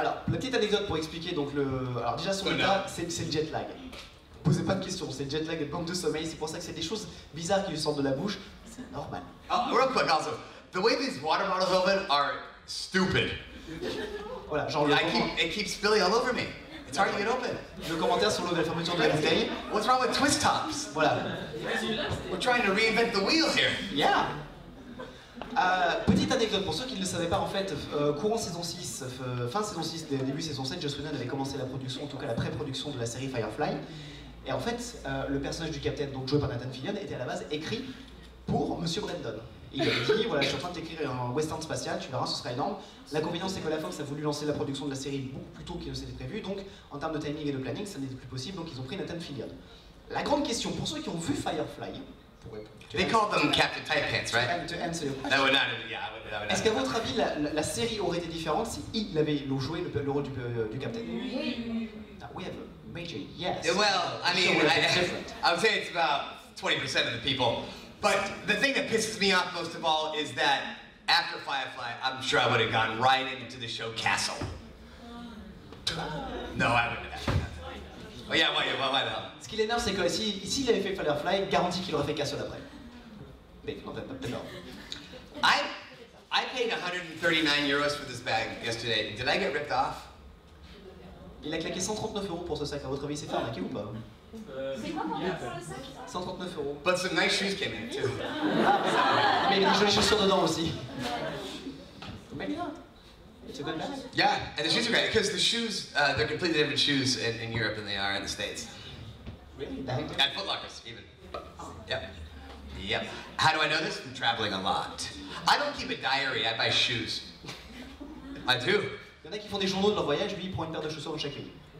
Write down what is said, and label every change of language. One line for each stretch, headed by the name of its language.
French: Alors, la petite anecdote pour expliquer, donc alors déjà son état, c'est le jet lag. Posez pas de questions, c'est le jet lag et le manque de sommeil, c'est pour ça que c'est des choses bizarres qui lui sortent de la bouche, c'est normal.
English: Oh, real quick also, the way these water bottles open are stupid.
French: Voilà, genre
English: It keeps spilling all over me. It's hard to get open.
French: le commentaire sur l'eau de la fermeture de la bouteille.
English: What's wrong with twist tops?
French: Voilà.
English: We're trying to reinvent the wheel here. Yeah.
French: Petite anecdote, pour ceux qui ne le savaient pas, en fait, courant saison 6, fin saison 6, début saison 7, Joss Whedon avait commencé la production, en tout cas la pré-production de la série Firefly. Et en fait, le personnage du Capitaine, donc joué par Nathan Fillion, était à la base écrit pour Monsieur Brendon. Et il avait dit, voilà, je suis en train de t'écrire un western spatial, tu verras, ce sera énorme. L'inconvénient, c'est que la Fox a voulu lancer la production de la série beaucoup plus tôt qu'il ne s'était prévu, donc en termes de timing et de planning, ça n'était plus possible, donc ils ont pris Nathan Fillion. La grande question, pour ceux qui ont vu Firefly,
English: They called them Captain Tight Pants, right? To answer your question. That would not have, yeah, that would not
French: Est-ce qu'à votre avis, la série aurait été différente si il avait joué le rôle du Capitaine?
English: We have a major yes. Well, I mean, I would say it's about 20% of the people. But the thing that pisses me off most of all is that after Firefly, I'm sure I would have gone right into the show Castle. No, I wouldn't have. Oh yeah, why the hell?
French: Ce qui l'énerve, c'est que s'il avait fait Firefly, garantie qu'il aurait fait Castle après. Mais non, peut-être non.
English: I paid 139 euros for this bag yesterday. Did I get ripped off?
French: Il a claqué 139 € pour ce sac. À votre avis, c'est fait arnaquer ou pas? C'est quoi pour le sac? 139 €.
English: But some nice shoes came in too.
French: Mais il y a des jolies chaussures dedans aussi.
English: Maybe not. It's a good bag. Yeah, and the shoes are great because the shoes, they're completely different shoes in Europe than they are in the States. Really? At Foot Lockers, even. Yep. Yep. How do I know this? From traveling a lot. I don't keep a diary, I buy shoes. I do.
French: Il y en a qui font des journaux de leur voyage, lui il prend une paire de chaussures dans chaque pays.